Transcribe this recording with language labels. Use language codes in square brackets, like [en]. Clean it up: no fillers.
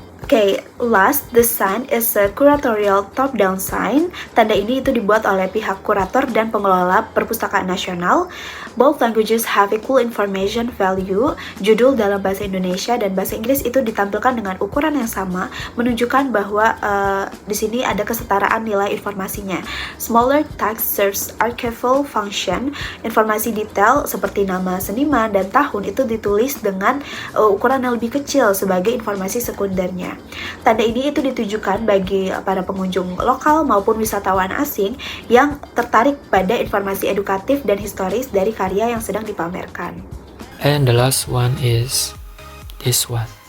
[en] Okay, last, the sign is a curatorial top-down sign. [id] Tanda ini itu dibuat oleh pihak kurator dan pengelola perpustakaan nasional. [en] Both languages have equal information value. [id] Judul dalam bahasa Indonesia dan bahasa Inggris itu ditampilkan dengan ukuran yang sama, menunjukkan bahwa di sini ada kesetaraan nilai informasinya. [en] Smaller text serves archival function. [id] Informasi detail seperti nama seniman dan tahun itu ditulis dengan ukuran yang lebih kecil sebagai informasi sekundernya. Tanda ini itu ditujukan bagi para pengunjung lokal maupun wisatawan asing yang tertarik pada informasi edukatif dan historis dari karya yang sedang dipamerkan. [en] And the last one is this one.